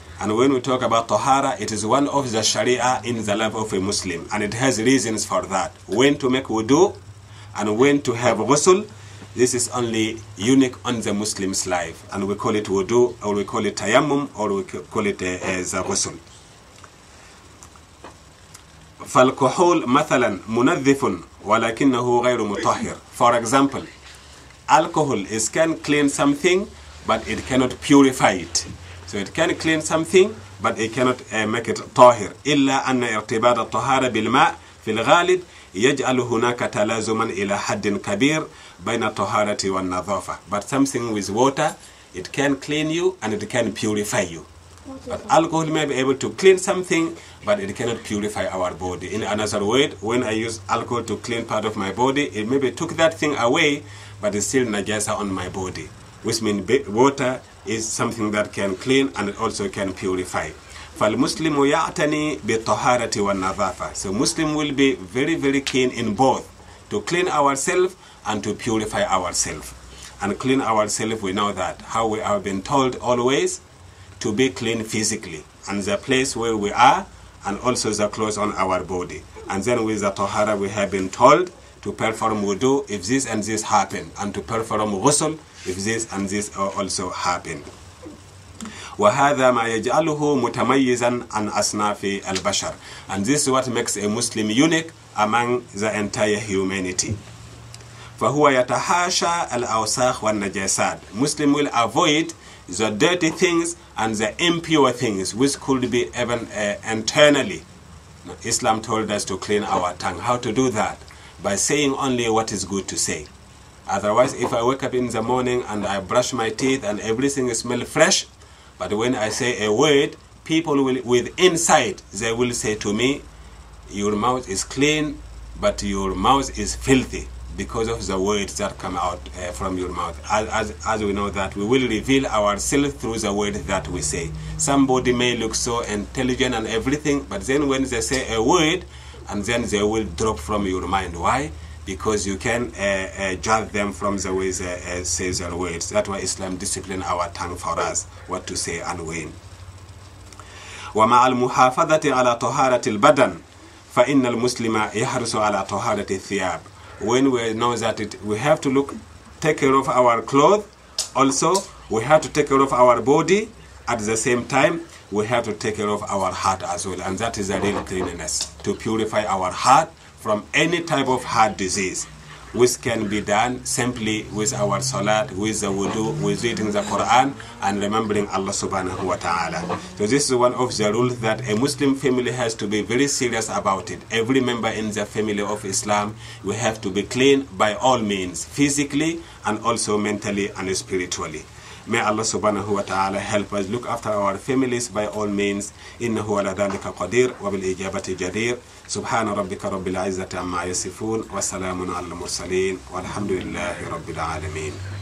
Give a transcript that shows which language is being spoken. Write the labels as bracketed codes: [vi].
[en] And when we talk about tahara, it is one of the sharia in the life of a Muslim, and it has reasons for that. When to make wudu and when to have ghusl, this is only unique on the Muslim's life, and we call it wudu, or we call it tayammum, or we call it the ghusl. [ar] فالكحول مثلا منظف ولكنه غير مطهر. [en] For example, alcohol can clean something, but it cannot purify it. So it can clean something, but it cannot make it طاهر. [ar] إلا أن ارتباط الطهارة بالماء في الغالب يجعل هناك تلازما إلى حد كبير بين الطهارة والنظافة. [en] But something with water, it can clean you and it can purify you. But alcohol may be able to clean something, but it cannot purify our body. In another word, when I use alcohol to clean part of my body, it maybe took that thing away, but it's still najasa on my body. Which means water is something that can clean and it also can purify. [ar] فالمسلم يعتني بالطهارة والنظافة. [en] So Muslim will be very, very keen in both, to clean ourselves and to purify ourselves. And clean ourselves, we know that, how we have been told always to be clean physically, and the place where we are, and also the clothes on our body. And then with the tahara, we have been told to perform wudu if this and this happen, and to perform ghusl if this and this also happen. [ar] وهذا ما يجعله متميزا عن أصناف البشر. [en] And this is what makes a Muslim unique among the entire humanity. [ar] فهو يتحاشى الأوساخ والنجاسات. [en] Muslim will avoid the dirty things and the impure things which could be even internally. Now, Islam told us to clean our tongue. How to do that? By saying only what is good to say. Otherwise, if I wake up in the morning and I brush my teeth and everything smells fresh, but when I say a word, people will, with insight, they will say to me, your mouth is clean, but your mouth is filthy, because of the words that come out from your mouth. As we know that we will reveal ourselves through the words that we say. Somebody may look so intelligent and everything, but then when they say a word, and then they will drop from your mind. Why? Because you can judge them from the way they say their words. That's why Islam disciplines our tongue for us, what to say and when. [ar] ومع المحافظة على طهارة البدن فإن المسلم يحرص على طهارة الثياب. [en] When we know that we have to take care of our clothes, also we have to take care of our body. At the same time, we have to take care of our heart as well, and that is a real cleanliness, to purify our heart from any type of heart disease, which can be done simply with our salat, with the wudu, with reading the Quran, and remembering Allah subhanahu wa ta'ala. So this is one of the rules that a Muslim family has to be very serious about it. Every member in the family of Islam, we have to be clean by all means, physically and also mentally and spiritually. May Allah subhanahu wa ta'ala help us look after our families by all means. [ar] إنه على ذلك قدير وبالإجابة جدير. سبحان ربك رب العزة عما يصفون وسلام على المرسلين والحمد لله رب العالمين.